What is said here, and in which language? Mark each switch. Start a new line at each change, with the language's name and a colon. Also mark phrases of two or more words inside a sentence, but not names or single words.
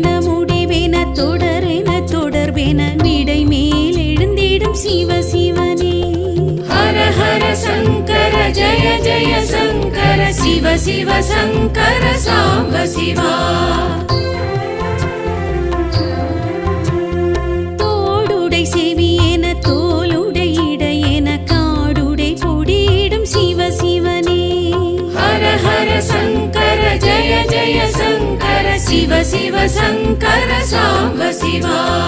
Tamil: முடிவென தொடரென தொடர்பென விடை மேல் எழுந்திடும் சிவ சிவனே
Sanskrit: हर हर शङ्कर जय जय शङ्कर शिव शिव शङ्कर साम्ब शिवा
Tamil: தோடுடை செவியென தோளுடை இடையென காடுடை கொடியிடும் சிவ சிவனே
Sanskrit: हर हर शङ्कर जय जय शङ्कर शिव शिव शङ्कर साम्ब शिवा